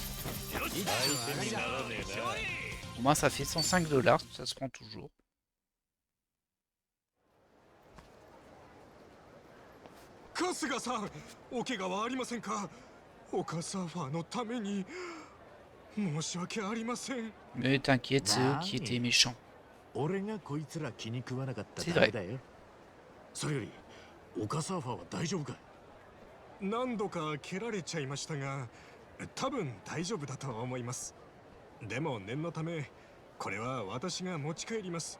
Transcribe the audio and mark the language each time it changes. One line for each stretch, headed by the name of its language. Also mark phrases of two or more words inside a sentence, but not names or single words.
French: Au moins ça fait 105 $, ça se prend toujours.
Japanese: 春日さん、お怪我はありませんか。丘サーファーのために申し訳ありません。
French: Mais t'inquiète, c'est eux qui étaient méchants.
Japanese: 俺がこいつら気に食わなかったせだけだよ。それより丘サーファーは大丈夫か。何度か蹴られちゃいましたが、多分大丈夫だと思います。でも念のためこれは私が持ち帰ります。